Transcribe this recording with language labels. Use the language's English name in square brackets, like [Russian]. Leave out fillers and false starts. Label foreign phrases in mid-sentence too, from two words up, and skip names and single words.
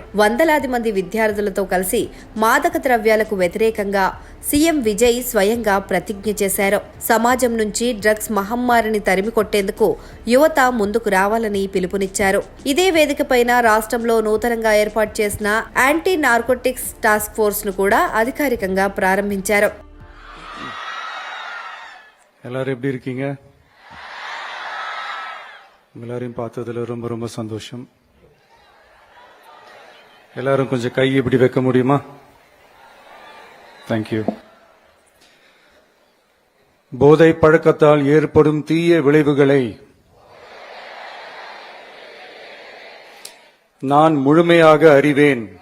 [Telugu] వందలాది మంది విద్యార్థులతో కలిసి మాదక ద్రవ్యాలకు వ్యతిరేకంగా సీఎం విజయ్ స్వయంగా ప్రతిజ్ఞ చేశారు. సమాజం నుంచి డ్రగ్స్ మహమ్మారిని తరిమి కొట్టేందుకు యువత ముందుకు రావాలని పిలుపునిచ్చారు. ఇదే వేదికపైన రాష్ట్రంలో నూతనంగా ఏర్పాటు చేసిన యాంటీ నార్కోటిక్స్ టాస్క్ ఫోర్స్ ను కూడా అధికారికంగా ప్రారంభించారు. [Tamil] எல்லாரும் எப்படி இருக்கீங்க? எல்லாரையும் பார்த்ததுல ரொம்ப ரொம்ப சந்தோஷம். எல்லாரும் கொஞ்சம் கை இப்படி வைக்க முடியுமா? தேங்க்யூ. போதை பழக்கத்தால் ஏற்படும் தீய விளைவுகளை நான் முழுமையாக அறிவேன்.